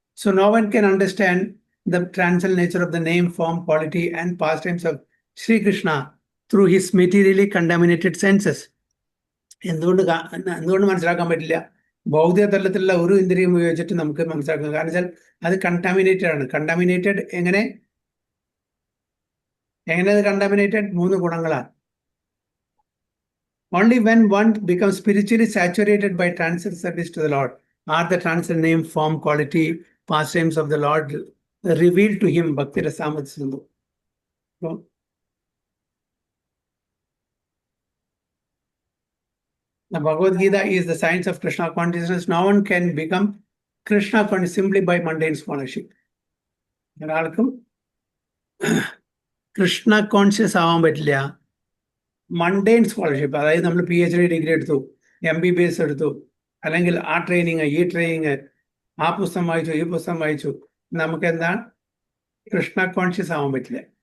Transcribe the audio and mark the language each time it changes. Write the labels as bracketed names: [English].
[English] So no one can understand the ട്രാൻസൽ nature of the name, form, quality and past times of Sreekrishna through his materially contaminated census. [Malayalam] എന്തുകൊണ്ട് മനസ്സിലാക്കാൻ പറ്റില്ല? ഭൗതിക തലത്തിലുള്ള ഒരു ഇന്ദ്രിയം ഉപയോഗിച്ചിട്ട് നമുക്ക് മനസ്സിലാക്കാം. കാരണം വെച്ചാൽ അത് കണ്ടാമിനേറ്റഡ് ആണ്. കണ്ടാമിനേറ്റഡ് എങ്ങനെ അത് കണ്ടാമിനേറ്റഡ്? 3 ഗുണങ്ങളാണ്. [English] Only when one becomes spiritually saturated by transcendental service to the Lord are the transcendental name, form, quality, pastimes of the Lord revealed to him. Bhakti Rasamrita Sindhu. So, the Bhagavad Gita is the science of Krishna consciousness. No one can become Krishna conscious simply by mundane scholarship. [Malayalam] ഒരാൾക്കും Krishna conscious ആവാൻ പറ്റില്ല മൺഡെയിൻ scholarship. അതായത് നമ്മൾ PhD degree എടുത്തു, MBBS എടുത്തു, അല്ലെങ്കിൽ ആ training, ഈ ട്രെയിനിങ്, ആ പുസ്തകം വായിച്ചു, ഈ പുസ്തകം വായിച്ചു, നമുക്ക് എന്താണ് കൃഷ്ണ കോൺഷ്യസ് ആവാൻ പറ്റില്ല.